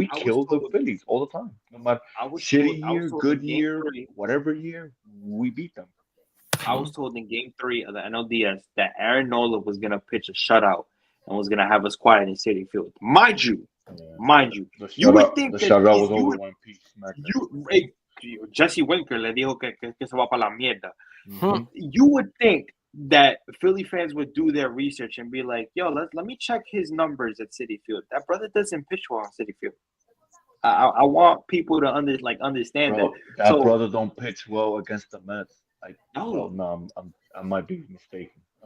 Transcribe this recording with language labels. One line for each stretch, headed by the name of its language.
English: We kill the Phillies all the time. No matter shitty year, good year, whatever year, we beat them. I was told in Game 3 of the NLDS that Aaron Nola was going to pitch a shutout and was going to have us quiet in Citi Field. Mind you, you would think the shutout was over when Pete smacked
Spanish: Jesse Winker le dijo que se va para la mierda.
English: You would think that Philly fans would do their research and be like, yo, let me check his numbers at Citi Field. That brother doesn't pitch well on Citi Field. I want people to understand that. That brother don't pitch well against the Mets. I might be mistaken.